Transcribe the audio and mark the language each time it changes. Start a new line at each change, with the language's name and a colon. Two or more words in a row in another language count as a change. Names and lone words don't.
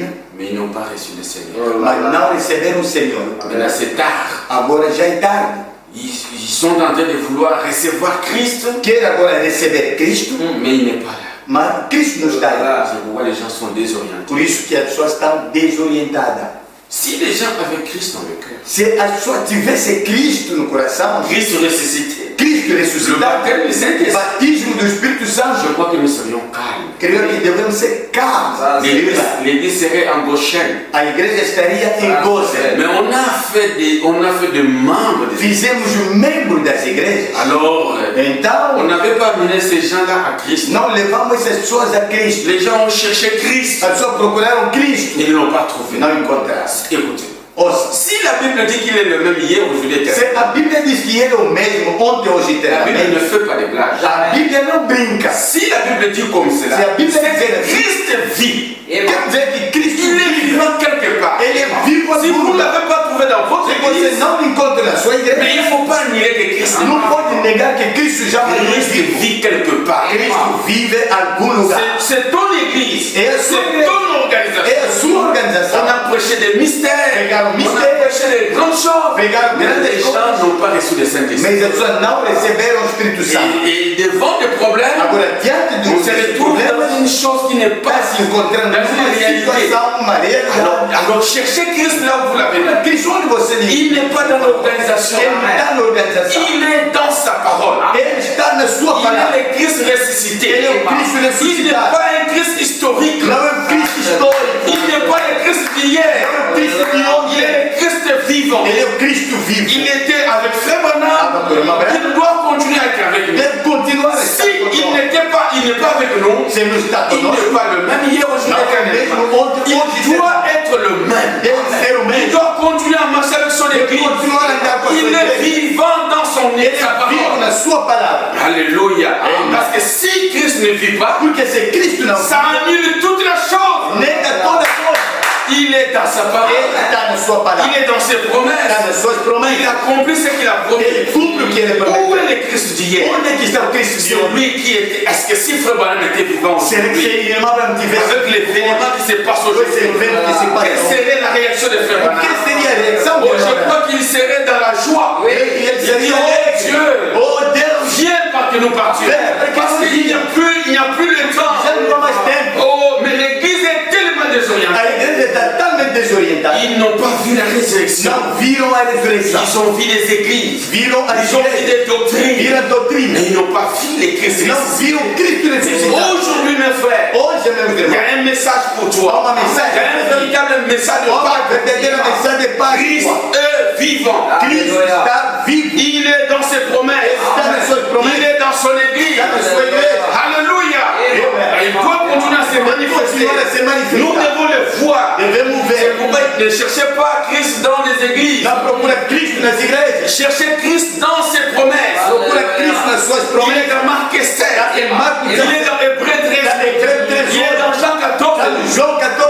French: mais ils n'ont pas reçu le Seigneur.
Portuguese: mas não receberam o Senhor.
French: Maintenant, c'est tard.
Portuguese: Agora já é tarde.
French: Ils sont en train de vouloir recevoir Christ,
Portuguese: Quer agora receber Cristo,
French: mais il n'est pas là.
Portuguese: mas Cristo não está aí.
French: C'est pourquoi les gens sont désorientés.
Portuguese: Por isso que as pessoas estão desorientadas.
French: Si les gens avaient Christ dans le cœur,
Portuguese: Se as pessoas tivessem Cristo no coração,
French: Christ ressuscité,
Portuguese: Cristo
French: le
Portuguese: ressuscitado,
French: baptême du
Portuguese: o
French: Saint-Esprit,
Portuguese: batismo do Espírito
French: je
Portuguese: Santo,
French: crois que nous serions calmes.
Portuguese: creio que devemos ser calmos.
French: L'église serait en Goshen.
Portuguese: A igreja estaria em gozo.
French: Mais on a fait des membres des églises.
Portuguese: Fizemos o membro das igrejas.
French: Alors, on
Portuguese: Então,
French: n'avait pas amené ces gens-là à Christ.
Portuguese: não levamos essas pessoas a Cristo.
French: Les gens ont cherché Christ.
Portuguese: As pessoas procuraram Cristo.
French: Ils ne l'ont pas trouvé.
Portuguese: Não encontraram.
French: Écoutez,
Portuguese: Ouça,
French: si la Bible dit qu'il est le même hier, aujourd'hui, éternel,
Portuguese: se a Bíblia diz que ele é o mesmo ontem, hoje e
French: la Bible ne
Portuguese: eternamente,
French: fait pas de blagues.
Portuguese: a Bíblia não brinca.
French: Si la Bible dit comme cela,
Portuguese: Se a Bible
French: c'est
Portuguese: dizer
French: que
Portuguese: assim,
French: Christ vit.
Portuguese: quer dizer que Cristo
French: Il est
Portuguese: vive.
French: vivant quelque part.
Portuguese: Ele é vivo
French: Si vous
Portuguese: algum
French: ne
Portuguese: lugar.
French: l'avez pas trouvé dans votre
Portuguese: Se você
French: église,
Portuguese: não encontra na sua igreja,
French: mais il ne faut pas nier que Christ
Portuguese: não pode negar que Cristo já
French: Christ
Portuguese: vive.
French: vit quelque part.
Portuguese: Cristo vive em algum lugar.
French: C'est ton église, Et c'est son église. ton
Portuguese: É
French: organisation.
Portuguese: a sua organização.
French: On a prêché des mystères,
Portuguese: Pegaram
French: on a mystères. prêché des grandes choses,
Portuguese: Pegaram
French: mais
Portuguese: grandes
French: les
Portuguese: coisas.
French: gens n'ont pas reçu le Saint-Esprit.
Portuguese: Mas as pessoas não receberam o Espírito Santo.
French: Et devant des problèmes,
Portuguese: Agora, diante
French: on
Portuguese: dos
French: se retrouve
Portuguese: problemas,
French: dans une chose qui n'est
Portuguese: está
French: pas
Portuguese: se encontrando
French: dans
Portuguese: numa
French: une réalité.
Portuguese: situação, uma realidade.
French: Alors cherchez Christ là où vous l'avez mis.
Portuguese: Cristo, onde você liga?
French: Il n'est pas dans l'organisation.
Portuguese: Ele não está na organização.
French: Il est dans sa parole.
Portuguese: Ele está na sua
French: Il
Portuguese: palavra.
French: est le Christ ressuscité.
Portuguese: Ele é o Cristo
French: Il n'est
Portuguese: ressuscitado.
French: pas un Christ historique.
Portuguese: Não é um Cristo histórico.
French: Il n'est pas le Christ d'hier.
Portuguese: Não é o Cristo de
French: Il
Portuguese: ontem.
French: est le Christ vivant.
Portuguese: Ele é o Cristo
French: Il
Portuguese: vivo.
French: était avec Frère Branham. Il doit continuer à être avec nous.
Portuguese: Deve continuar a estar
French: Si il n'est pas avec nous,
Portuguese: Se não está
French: il
Portuguese: conosco,
French: n'est pas le même hier, aujourd'hui,
Portuguese: não é
French: éternellement.
Portuguese: mesmo ontem, hoje e
French: Il doit être le même.
Portuguese: Deve ser o
French: Il
Portuguese: mesmo.
French: doit continuer à marcher avec son église.
Portuguese: continuar a andar com a sua
French: Il est
Portuguese: igreja.
French: vivant dans son
Portuguese: Ele
French: sa
Portuguese: é vivo
French: parole.
Portuguese: na sua palavra.
French: Alléluia.
Portuguese: Amen.
French: Parce que si Christ ne vit pas,
Portuguese: Porque se Cristo não
French: ça annule toute la chose.
Portuguese: nega toda coisa,
French: Il est dans sa parole.
Portuguese: ele está na sua palavra.
French: Il est dans ses
Portuguese: Está
French: promesses.
Portuguese: nas suas
French: Il
Portuguese: promessas.
French: accomplit ce qu'il a promis.
Portuguese: Ele cumpre o que ele
French: Où
Portuguese: prometeu.
French: est le Christ d'hier?
Portuguese: Onde é que está o Cristo de
French: Sur
Portuguese: hoje?
French: lui qui était. Est-ce que si Frère Branham était vivant
Portuguese: Será que
French: aujourd'hui,
Portuguese: se irmão Abraão tivesse
French: avec l'événement qui se passe
Portuguese: esse
French: aujourd'hui,
Portuguese: evento que se
French: quelle
Portuguese: passa,
French: serait la réaction de Frère
Portuguese: o
French: Branham?
Portuguese: que seria a reação Oh, de
French: je
Portuguese: Abraão?
French: crois qu'il serait dans la joie.
Portuguese: Ele
French: Il
Portuguese: seria
French: dit, oh
Portuguese: alegre.
French: Dieu,
Portuguese: Oh Deus,
French: viens pas que nous partions. Viens, Parce qu'il n'y a plus le temps.
Portuguese: já não há mais tempo.
French: Oh, mais l'église est tellement résurrection.
Portuguese: não viram a ressurreição.
French: Ils ont vu les églises.
Portuguese: Viram a
French: Ils ont vu
Portuguese: igreja,
French: des doctrines.
Portuguese: viram a doutrina.
French: Mais ils n'ont pas vu les Christ
Portuguese: Não
French: ressuscités.
Portuguese: viram Cristo ressuscitado.
French: Aujourd'hui, mes frères,
Portuguese: Hoje, meus
French: il y
Portuguese: irmãos,
French: a un message pour toi.
Portuguese: há uma mensagem.
French: Il y a un véritable message de
Portuguese: Há uma
French: Pâques.
Portuguese: verdadeira mensagem de paz.
French: Christ est vivant.
Portuguese: Cristo está vivo.
French: Il est dans ses promesses.
Portuguese: Está nas suas
French: Il
Portuguese: promessas.
French: est dans son église.
Portuguese: Está na sua igreja.
French: Alléluia. Il doit continuer à se manifester.
Portuguese: Continuar a se manifestar.
French: Nous devons le voir.
Portuguese: Devemos
French: C'est
Portuguese: ver.
French: pourquoi ne cherchez pas Christ dans les églises.
Portuguese: Não procura Cristo nas igrejas.
French: Cherchez Christ dans ses promesses.
Portuguese: Procura Cristo nas suas
French: Il est
Portuguese: promessas.
French: dans Marc et 16.
Portuguese: Em Marcos
French: Il est dans Hébreux 13. Il est dans Jean 14.
Portuguese: João 14.